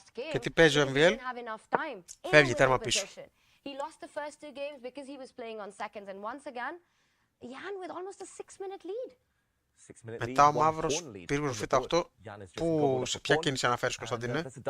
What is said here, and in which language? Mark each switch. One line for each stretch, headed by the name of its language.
Greek: Και τι παίζει ο MVL, φεύγει τέρμα πίσω.
English: He lost the first 2 games because he was playing on seconds, and once again, Jan with almost a 6-minute lead.
Greek: Μετά ο μαύρος πύργος Β8, που σε ποια κίνηση αναφέρεις, Κωνσταντίνε?